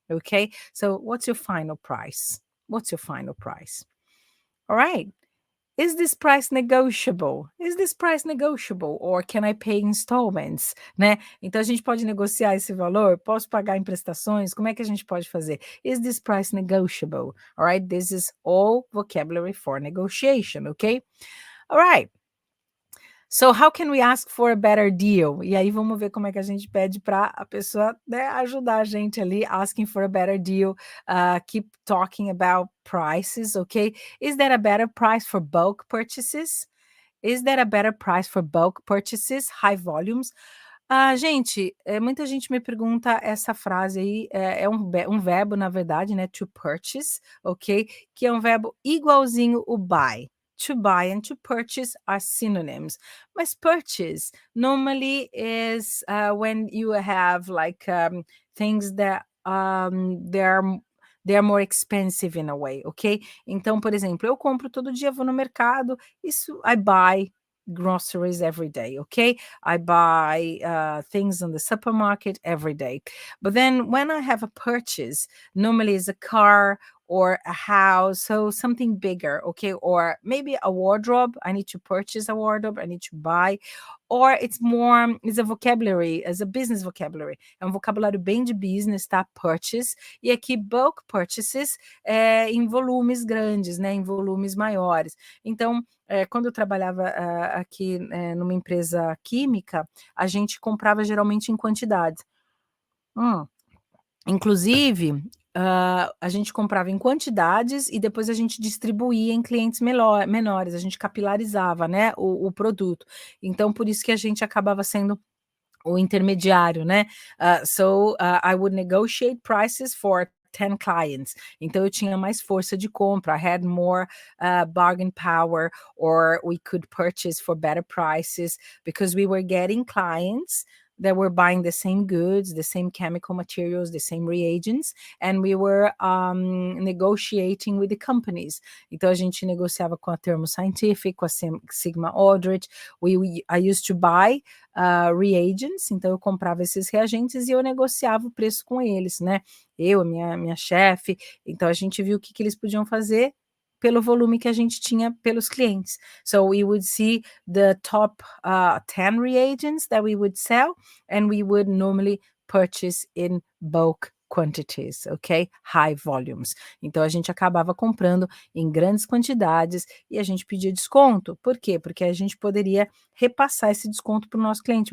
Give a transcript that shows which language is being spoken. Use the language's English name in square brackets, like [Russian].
[English] Okay, so what's your final price? What's your final price? All right. Is this price negotiable? Is this price negotiable? Or can I pay installments? [Portuguese] Né? Então a gente pode negociar esse valor? Posso pagar em prestações? Como é que a gente pode fazer? [English] Is this price negotiable? All right, this is all vocabulary for negotiation, okay? All right. So how can we ask for a better deal? [Portuguese] E aí vamos ver como é que a gente pede para a pessoa, né, ajudar a gente ali, [English] asking for a better deal. Keep talking about prices, okay? Is there a better price for bulk purchases? Is there a better price for bulk purchases, high volumes? [Portuguese] Gente, muita gente me pergunta essa frase aí, é um verbo, na verdade, né, to purchase, ok? Que é um verbo igualzinho o buy. [English] To buy and to purchase are synonyms. [Portuguese] Mas [English] purchase normally is when you have like things that they are more expensive in a way, ok? [Portuguese] Então, por exemplo, eu compro todo dia, vou no mercado, isso [English] I buy groceries every day, okay? I buy things in the supermarket every day. But then when I have a purchase, normally it's a car or a house, so something bigger, okay? Or maybe a wardrobe. I need to purchase a wardrobe, I need to buy. Or it's a vocabulary, as a business vocabulary. [Portuguese] É um vocabulário bem de business, tá? Purchase. E aqui, bulk purchases em volumes grandes, né? Em volumes maiores. Então, quando eu trabalhava aqui numa empresa química, a gente comprava geralmente em quantidade. Inclusive, a gente comprava em quantidades e depois a gente distribuía em clientes menores, a gente capilarizava, né, o produto. Então, por isso que a gente acabava sendo o intermediário, né? [English] I would negotiate prices for 10 clients. [Portuguese] Então eu tinha mais força de compra, [English] I had more bargain power, or we could purchase for better prices because we were getting clients that were buying the same goods, the same chemical materials, the same reagents, and we were negotiating with the companies. [Portuguese] Então a gente negociava com a Thermo Scientific, com a Sigma Aldrich. [English] I used to buy reagents, [Portuguese] então eu comprava esses reagentes e eu negociava o preço com eles, né? Eu, minha chefe. Então a gente viu o que eles podiam fazer pelo volume que a gente tinha pelos clientes. [English] So we would see the top 10 reagents that we would sell, and we would normally purchase in bulk quantities, ok? High volumes. [Portuguese] Então a gente acabava comprando em grandes quantidades e a gente pedia desconto. Por quê? Porque a gente poderia repassar esse desconto para o nosso cliente.